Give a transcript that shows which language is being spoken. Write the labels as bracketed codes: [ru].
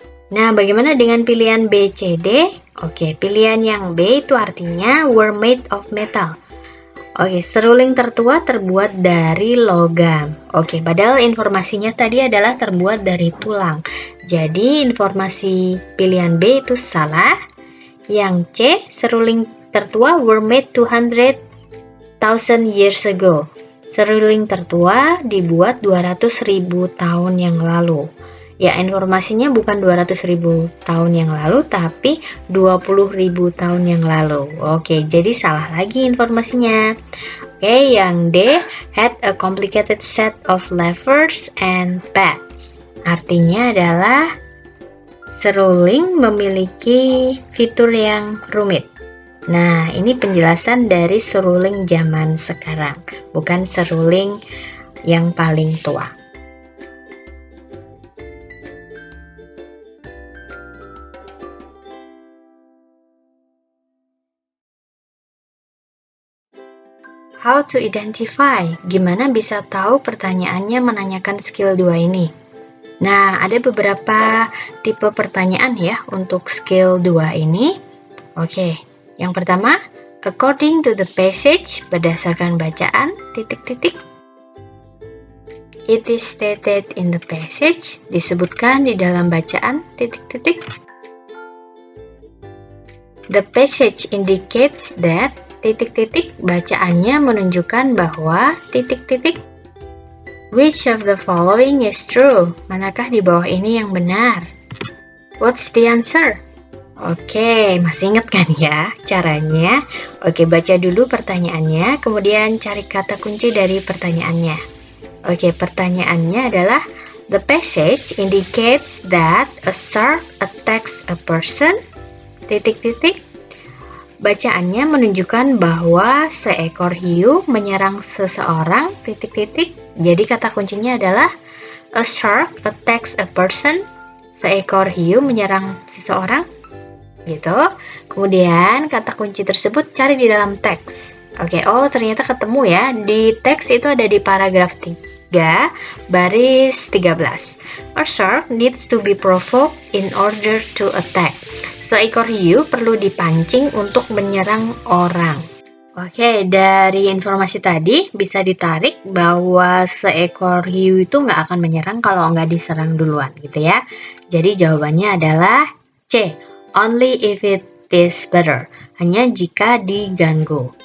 [id] Nah, bagaimana dengan pilihan B, C, D? Oke, pilihan yang B itu artinya [en] were made of metal. [id] Oke, seruling tertua terbuat dari logam. Oke, padahal informasinya tadi adalah terbuat dari tulang. Jadi, informasi pilihan B itu salah. Yang C, seruling tertua [en] were made 200,000 years ago. [id] Seruling tertua dibuat 200.000 tahun yang lalu. Ya, informasinya bukan 200.000 tahun yang lalu, tapi 20.000 tahun yang lalu. Oke, jadi salah lagi informasinya. Oke, yang D, [en] had a complicated set of levers and pads. [id] Artinya adalah seruling memiliki fitur yang rumit. Nah, ini penjelasan dari seruling zaman sekarang, bukan seruling yang paling tua. [en] How to identify? [id] Gimana bisa tahu pertanyaannya menanyakan skill 2 ini? Nah, ada beberapa tipe pertanyaan ya untuk skill 2 ini. Oke, yang pertama, [en] according to the passage, [id] berdasarkan bacaan, titik-titik. [en] It is stated in the passage, [id] disebutkan di dalam bacaan, titik-titik. [en] The passage indicates that, [id] titik-titik, bacaannya menunjukkan bahwa, titik-titik. [en] Which of the following is true? [id] Manakah di bawah ini yang benar? [en] What's the answer? [id] Oke, masih ingat kan ya caranya? Oke, baca dulu pertanyaannya, kemudian cari kata kunci dari pertanyaannya. Oke, pertanyaannya adalah, [en] the passage indicates that a shark attacks a person, [id] titik-titik. Bacaannya menunjukkan bahwa seekor hiu menyerang seseorang, titik-titik. Jadi kata kuncinya adalah [en] a shark attacks a person. [id] Seekor hiu menyerang seseorang, gitu. Kemudian kata kunci tersebut cari di dalam teks. Oke, oh ternyata ketemu ya. Di teks itu ada di paragraf 3, baris 13. [en] A shark needs to be provoked in order to attack. [id] Seekor hiu perlu dipancing untuk menyerang orang. Oke, dari informasi tadi bisa ditarik bahwa seekor hiu itu nggak akan menyerang kalau nggak diserang duluan, gitu ya. Jadi jawabannya adalah C, [en] only if it is better, [id] hanya jika diganggu.